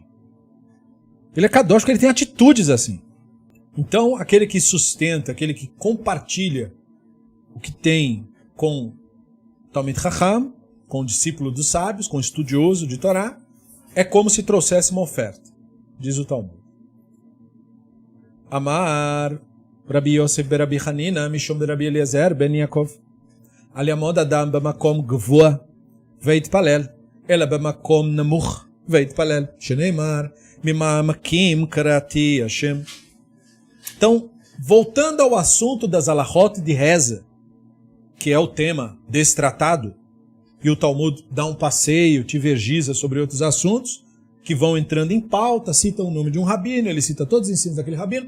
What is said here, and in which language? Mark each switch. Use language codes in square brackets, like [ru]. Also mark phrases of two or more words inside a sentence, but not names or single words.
[pt] Ele é Kadosh porque ele tem atitudes assim. Então, aquele que sustenta, aquele que compartilha o que tem com [he] תלמיד חכם, [pt] com o discípulo dos sábios, com o estudioso de Torá, é como se trouxesse uma oferta, diz o Talmud. [he] אמר רבי יוסף ברבי חנינא, משום ברבי אליעזר בן יעקב, אל יעמוד אדם במקום גבוה ויתפלל, אלא במקום נמוך ויתפלל, שנאמר ממעמקים קראתי ה. [pt] Então, voltando ao assunto das alahot de reza, que é o tema desse tratado, e o Talmud dá um passeio, divergiza sobre outros assuntos, que vão entrando em pauta, citam o nome de um rabino, ele cita todos os ensinos daquele rabino.